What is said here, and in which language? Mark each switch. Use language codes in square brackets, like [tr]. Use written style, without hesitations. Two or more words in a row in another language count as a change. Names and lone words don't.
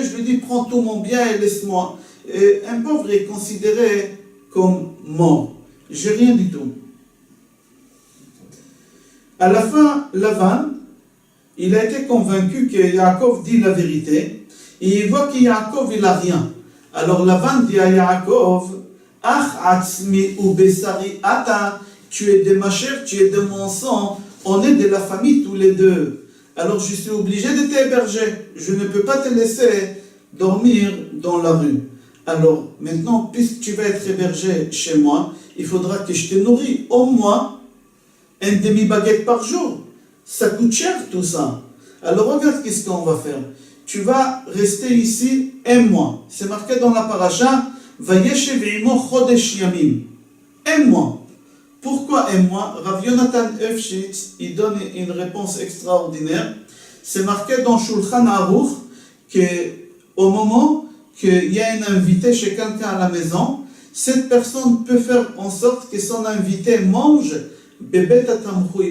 [fr] Je lui ai dit, prends tout mon bien et laisse-moi. Et un pauvre est considéré comme mort. J'ai rien du tout. À la fin, Lavan, il a été convaincu que Yaakov dit la vérité, et il voit que Yaakov il n'a rien. Alors Lavan dit à Yaakov, [he] אך עצמי ובשרי אתה [fr] tu es de ma chair, tu es de mon sang, on est de la famille tous les deux. Alors je suis obligé de t'héberger. Je ne peux pas te laisser dormir dans la rue. Alors maintenant, puisque tu vas être hébergé chez moi, il faudra que je te nourris au moins un demi-baguette par jour. Ça coûte cher tout ça. Alors regarde qu'est-ce qu'on va faire. Tu vas rester ici un mois. C'est marqué dans la paracha, [he] וישב עמו חודש ימים. [fr] Un mois. Pourquoi un mois? Rav Yonatan Efshitz, il donne une réponse extraordinaire. C'est marqué dans Shulchan Aruch qu'au moment qu'il y a un invité chez quelqu'un à la maison, cette personne peut faire en sorte que son invité mange [he] פת תמחוי.